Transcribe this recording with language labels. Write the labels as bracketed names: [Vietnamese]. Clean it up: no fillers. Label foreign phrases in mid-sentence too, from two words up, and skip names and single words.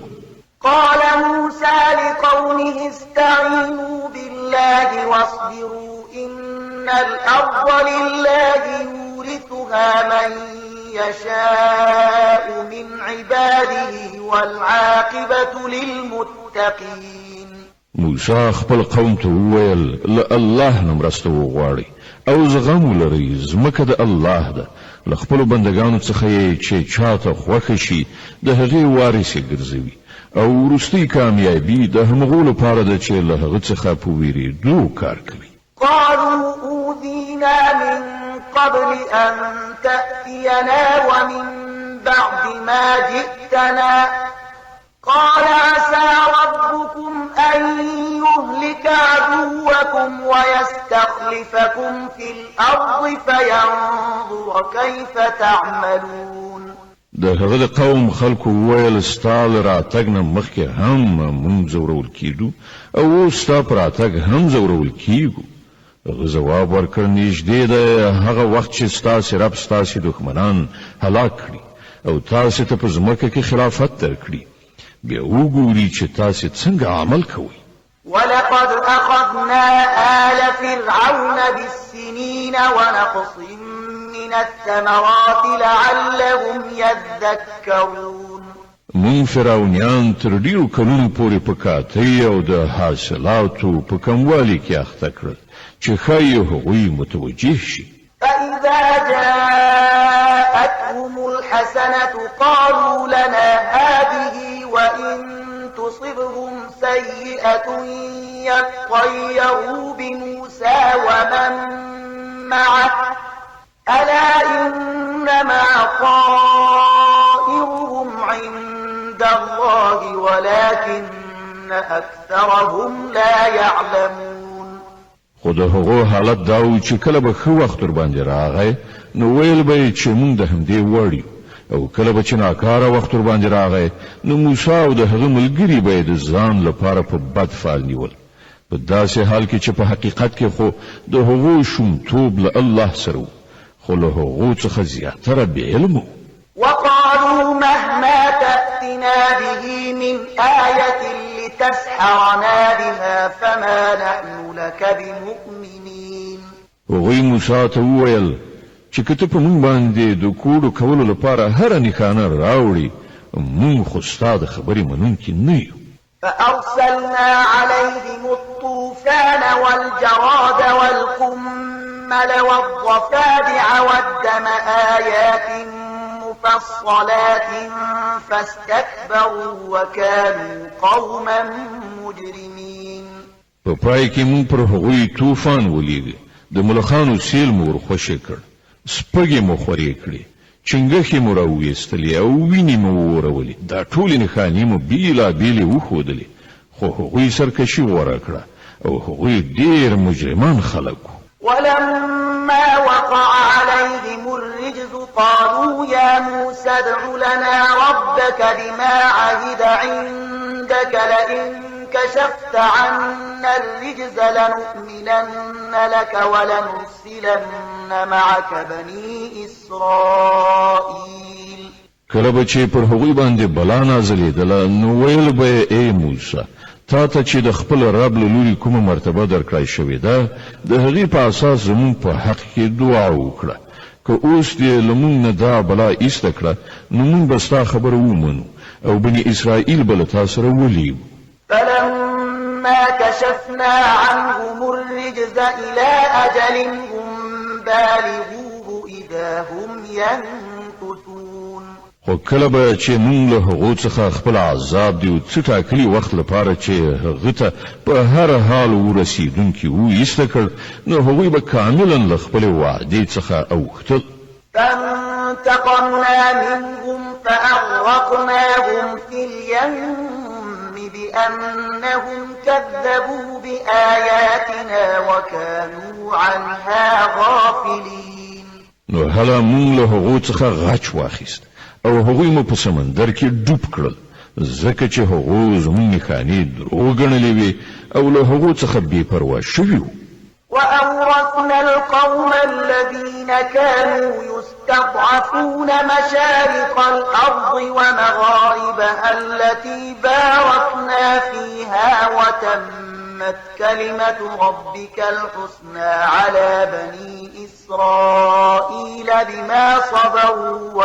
[Arabic] قال موسى لقومه استعينوا بالله واصبروا إن الأرض لله يورثها من يشاء من عباده والعاقبة للمتقين. [Pashto] موسی خپل قوم ته وویل له الله نه مرسته وغواړئ او زغم ولرئ ځمکه د الله ده له خپلو بندګانو څخه یې چې چاته خوښه شي د هغې وارث یې ګرځوي او وروستۍ کامیابي د همغو لپاره ده چې له هغه څخه په ویرېدو کار کوي. [Arabic] قالوا أوذينا من قبل أن تأتينا ومن بعد ما جئتنا قال عسى ربكم أن يهلك عدوكم ويستخلفكم في الأرض فينظر كيف تعملون. [Pashto] د هغه د قوم خلکو وویل ستا له راتګ نه مخکې هم موږ ځورول کیدو او اوس ستا په راتګ هم ځورول کیږو. هغه ځواب ورکړ نږدې ده هغه وخت چې ستاسې رب ستاسې دښمنان هلاک کړي او تاسې ته په ځمکه کې خلافت درکړي بیا وګوري چې تاسې څنګه عمل کوئ. [Arabic] ولقد أخذنا آل فرعون بالسنين ونقص من الثمرات لعلهم يذكرون. [Pashto] مون فرعونیان تر ډیرو کلونو پورې په کاتۍ او د حاصلاتو په کموالي کې اخته کړل چې ښایي هغوی متوجه شي. [Arabic] فإذا جاءتهم الحسنة قالوا لنا هذه وإن تصبهم سيئة يطيروا بموسى ومن معه ألا إنما طائرهم عند الله ولكن أكثرهم لا يعلمون. [Pashto] خو د هغو حالت دا و چې کله به ښه وخت ورباندې راغی نو ویل به یې چې موږ د همدې وړ یو او کله به چې ناکاره وخت ورباندې راغی نو موسی او د هغه ملګري به یې د ځان لپاره په بد فال نیول په داسې حال کې چې په حقیقت کې خو د هغو شومتوب له الله سره و خو له هغو څخه زیاتره بې علمه. [Arabic] وقالوا مهما تأتنا به من آية لتسحرنا بها فما نحن لك بمؤمنين. [Pashto] هغوی موسی ته وویل چې که ته په موږ باندې د کوډو کولو لپاره هره نښانه راوړي موږ خو ستا د خبرې منونکي نه یو. [Arabic] فأرسلنا عليهم الطوفان والجراد والقمل والضفادع والدم آيات مفصلات فاستكبروا وكانوا قوما مجرمين. [Pashto] په پای کې موږ پر هغوی طوفان ولیږه د ملخانو سیل مو ورخوشې کړ سپږې مو خورې کړې چنګښې مو راویستلې او وینې مو ورولې دا ټولې نښانې مو بیلابیلې وښودلې خو هغوی سرکشي غوره کړه او هغوی ډېر مجرمان خلک وو. [Arabic] ولما وقع عليهم الرجز قالوا يا موسى ادع لنا ربك بما عهد عندك لئن كشفت عنا الرجز لنؤمنن لك ولنرسلن معك بني إسرائيل. [Pashto] کله به چې پر هغوی باندې بلا نازلېدله نو ویل به ای موسی تا ته چې د خپل رب له لوري کومه مرتبه درکړای شوې ده د هغې په اساس زموږ په حق کې دعا وکړه که اوس دې له موږ نه دا بلا ایسته کړه نو موږ به ستا خبره ومنو او بني اسرائیل به له تا سره ولیو. [Arabic] فلما كشفنا عنهم الرجز إلى أجل هم بالغوه إذا هم ينكثون. [Pashto] خو کله به چې موږ له هغو څخه خپل عذاب دی او څه ټاکلي وخت لپاره چې هغه ته په هر حال ورسېدونکي وایسته کړ نو هغوی به کاملا له خپلې وعدې څخه اوښتل. [Arabic] فانتقمنا منهم فأغرقناهم في اليم بأنهم كذبوا بآياتنا وكانوا عنها غافلين. [Pashto] نو هله موږ له هغو څخه غچ واخیست او هغوی مو په سمندر کې ډوب کړل ځکه چې هغو زموږ نښانې دروغ ګڼلې وې او له هغو څخه بې پروا شوي وو. [Arabic] وأورثنا القوم الذين كانوا يستضعفون مشارق الأرض ومغاربها التي باركنا فيها وتمت كلمة ربك الحسنى على بني إسرائيل بما صبروا